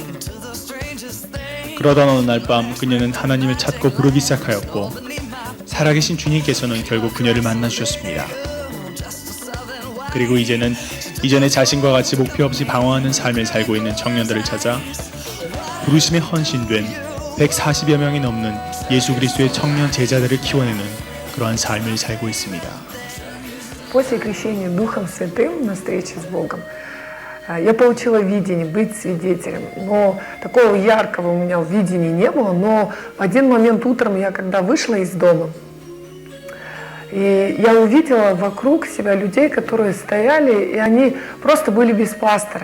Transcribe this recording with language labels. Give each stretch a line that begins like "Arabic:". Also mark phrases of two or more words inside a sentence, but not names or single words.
Korean: 그러던 어느 날 밤 그녀는 하나님을 찾고 부르기 시작하였고 살아계신 주님께서는 결국 그녀를 만나주셨습니다. 그리고 이제는 이전에 자신과 같이 목표 없이 방황하는 삶을 살고 있는 청년들을 찾아 부르심에 헌신된 140여 명이 넘는 예수 그리스도의 청년 제자들을 키워내는 그러한 삶을 살고 있습니다.
Russian: После крещения Духом Святым на встрече с Богом я получила видение быть свидетелем. Но такого яркого у меня видения не было. Но в один момент утром я когда вышла из дома, и я увидела вокруг себя людей, которые стояли, и они просто были без пастора.